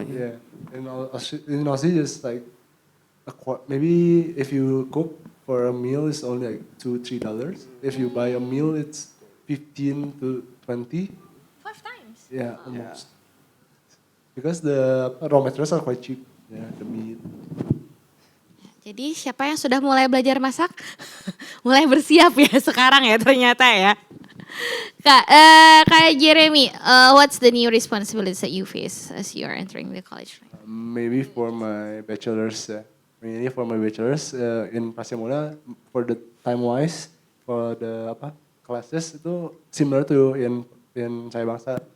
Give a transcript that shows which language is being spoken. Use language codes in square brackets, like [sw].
[en] Yeah, in Aussie, just like maybe if you cook for a meal, it's only like $2-3. If you buy a meal, it's 15 to 20. 5 times. Yeah, almost. Because the raw materials are quite cheap. Yeah, the meat. [id] Jadi siapa yang sudah mulai belajar masak, mulai bersiap ya sekarang ya ternyata ya. [en] Kak Jeremy, what's the new responsibilities that you face as you are entering the college life? Maybe for my bachelor's, mainly for my bachelor's in Pasimona, for the time wise, for the classes [id] itu similar to in [en] Cahaya Bangsa.